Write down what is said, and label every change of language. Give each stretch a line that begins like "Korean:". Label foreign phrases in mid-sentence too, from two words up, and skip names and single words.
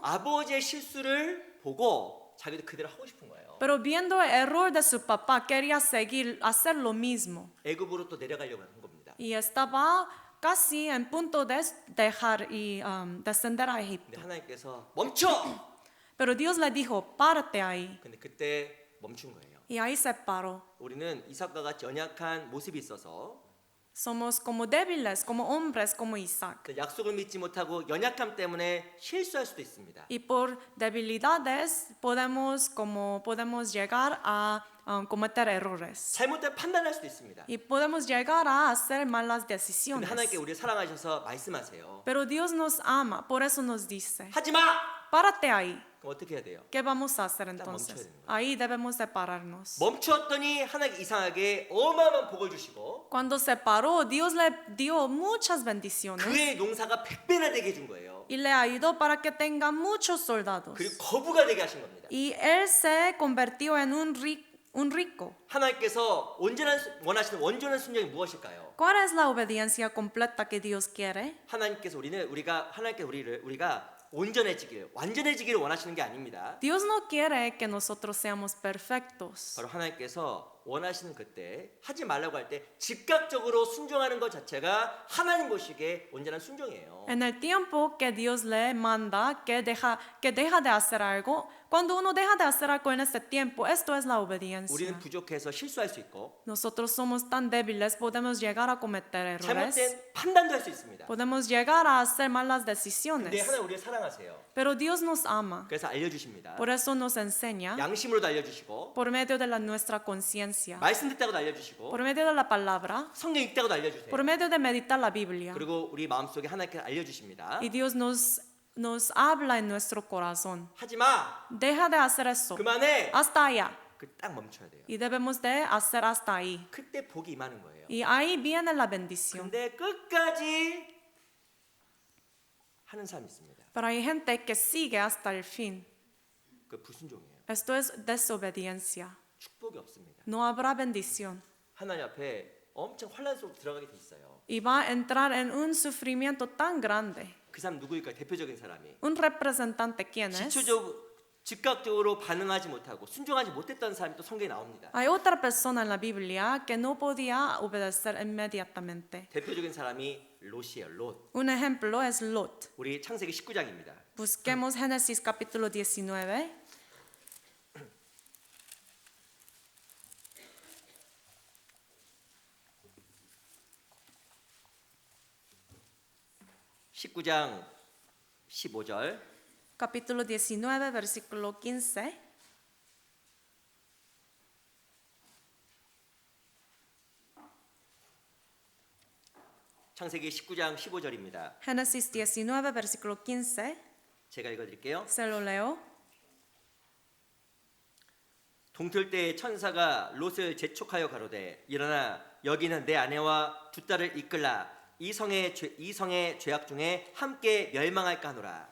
Korean: 아버지의 실수를 보고 자기도 그대로 하고 싶은 거예요.
Spanish: Pero viendo el error de su papá, quería hacer lo mismo.
Korean: 애굽으로 또 내려가려고 한 겁니다.
Spanish: Y estaba casi en punto de dejar y descender a
Korean: 근데
Spanish: Egipto.
Korean: 하나님께서 멈춰.
Spanish: Pero Dios le dijo, párate ahí.
Korean: 근데 그때 멈춘 거예요.
Spanish: Y ahí se paró.
Korean: 우리는 이삭과 같이 연약한 모습이 있어서
Spanish: Somos como débiles, como hombres, como Isaac.
Korean: 그 약속을 믿지 못하고 연약함 때문에 실수할 수도 있습니다.
Spanish: Y por debilidades podemos llegar a cometer errores.
Korean: 잘못된 판단할 수도 있습니다.
Spanish: Y podemos llegar a hacer malas
Korean: 근데
Spanish: decisiones.
Korean: 하나님께 우리를 사랑하셔서 말씀하세요.
Spanish: Pero Dios nos ama, por eso nos dice,
Korean: 하지 마!
Spanish: párate ahí.
Korean: 그럼 어떻게 해야 돼요?
Spanish: ¿Qué vamos a hacer
Korean: 멈춰야
Spanish: entonces?
Korean: 되는 거예요.
Spanish: Ahí debemos separarnos.
Korean: 멈추었더니 하나님 이상하게 어마어마한 복을 주시고
Spanish: Cuando se paró, Dios le dio muchas bendiciones
Korean: 그의 농사가 100배나 되게 해준 거예요.
Spanish: y le ayudó para que tenga muchos soldados.
Korean: 그리고 거부가 되게 하신 겁니다.
Spanish: Y él se convirtió en un rico.
Korean: 하나님께서 원하시는 온전한 순종이 무엇일까요?
Spanish: ¿Cuál es la obediencia completa que Dios quiere?
Korean: 하나님께서 우리가 온전해지기를, 완전해지기를 원하시는 게 아닙니다.
Spanish: Dios no quiere que nosotros seamos perfectos.
Korean: 바로 하나님께서 원하시는 그때 하지 말라고 할 때 즉각적으로 순종하는 것 자체가 하나님 보시기에 온전한 순종이에요.
Spanish: En el tiempo que Dios le manda que deja de hacer algo, cuando uno deja de hacer algo en ese tiempo, esto es la obediencia.
Korean: 우리는 부족해서 실수할 수 있고
Spanish: Nosotros somos tan débiles, podemos llegar a cometer errores,
Korean: 잘못된 판단도 할 수 있습니다.
Spanish: podemos llegar a hacer malas
Korean: 근데
Spanish: decisiones.
Korean: 하나님 우리를 사랑하세요.
Spanish: Pero Dios nos ama,
Korean: 그래서 알려주십니다.
Spanish: por eso nos enseña,
Korean: 양심으로도 알려주시고
Spanish: por medio de nuestra conciencia,
Korean: 말씀 듣다고도 알려주시고
Spanish: por medio de la palabra,
Korean: 성경 읽다고도 알려주세요.
Spanish: por medio de meditar la Biblia.
Korean: 그리고 우리 마음속에 하나님께서 알려주십니다.
Spanish: Y Dios nos habla en nuestro corazón.
Korean: 하지 마.
Spanish: Deja de hacer eso.
Korean: 그만해.
Spanish: Hasta allá.
Korean: 딱 멈춰야 돼요.
Spanish: Y debemos de hacer hasta ahí.
Korean: 그때 복이 임하는 거예요.
Spanish: Y ahí viene la bendición.
Korean: 근데 끝까지 하는 사람이 있습니다.
Spanish: Pero hay gente que sigue hasta el fin.
Korean: 그 불순종이에요.
Spanish: Esto es desobediencia.
Korean: 축복이 없습니다.
Spanish: No habrá bendición.
Korean: 하나님 앞에 엄청 환란 속으로 들어가게 돼 있어요.
Spanish: Y va a entrar en un sufrimiento tan grande.
Korean: 그 사람 누구일까요? 대표적인 사람이
Spanish: Un representante, ¿quién es?
Korean: 즉각적으로 반응하지 못하고 순종하지 못했던 사람이 또 성경에 나옵니다.
Spanish: Hay otra persona en la Biblia que no podía obedecer inmediatamente.
Korean: 대표적인 사람이 롯이에요. 롯.
Spanish: Un ejemplo es Lot.
Korean: 우리 창세기 19장입니다.
Spanish: Busquemos Génesis capítulo 19.
Korean: (19장 15절)
Spanish: Capítulo 19, versículo 15.
Korean: 창세기 19장 15절입니다.
Spanish: Génesis 19, versículo 15.
Korean: 제가 읽어드릴게요.
Spanish: Se lo leo.
Korean: 동틀 때에 천사가 롯을 재촉하여 가로되 일어나 여기는 내 아내와 두 딸을 이끌라 이 성의 죄악 중에 함께 멸망할까 하노라.